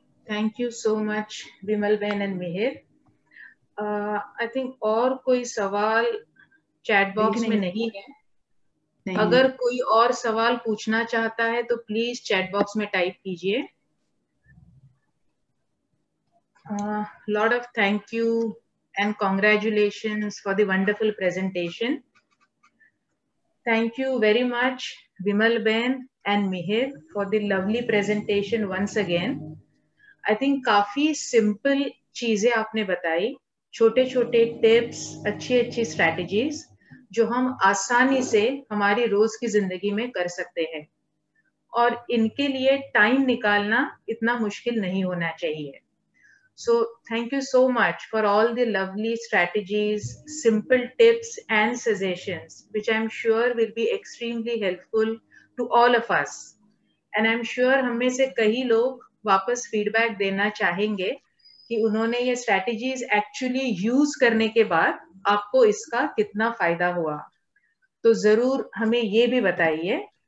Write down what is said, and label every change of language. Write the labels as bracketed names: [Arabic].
[English] thank you so much [Hindi] Vimal Ben and Mihir. [English] I think [Hindi] और कोई सवाल चैट बॉक्स में नहीं है। अगर कोई और सवाल पूछना चाहता है तो प्लीज चैट बॉक्स में टाइप कीजिए। [English] Lot of thank you and congratulations for the wonderful presentation. Thank you very much Vimal Ben and Mihir for the lovely presentation once again. I think [Hindi] काफी simple चीजें आपने बताई, छोटे छोटे tips, अच्छी अच्छी स्ट्रैटेजीज जो हम आसानी से हमारी रोज की जिंदगी में कर सकते हैं, और इनके लिए टाइम निकालना इतना मुश्किल नहीं होना चाहिए। [English] So thank you so much for all the lovely strategies, simple tips and suggestions, which I'm sure will be extremely helpful to all of us. And I'm sure [Hindi] हम में से कई लोग वापस फीडबैक देना चाहेंगे कि उन्होंने ये स्ट्रैटेजीज एक्चुअली यूज करने के बाद आपको इसका कितना फायदा हुआ। तो जरूर हमें ये भी बताइए।